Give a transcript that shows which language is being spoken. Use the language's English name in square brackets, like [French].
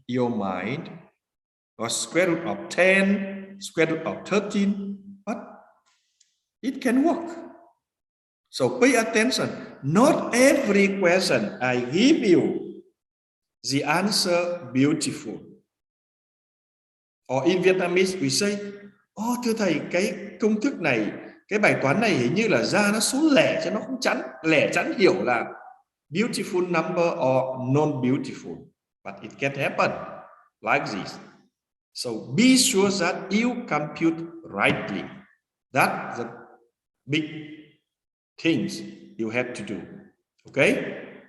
[English] your mind was square root of 10, square root of 13, but it can work. So pay attention. Not every question I give you, the answer beautiful. Or in Vietnamese we say, [Vietnamese] thưa thầy, cái công thức này, cái bài toán này hình như là ra nó số lẻ chứ nó không chẵn. Lẻ chẵn hiểu là [English] beautiful number or non-beautiful. But it can happen like this. So be sure that you compute rightly. That's the big things you have to do. Okay?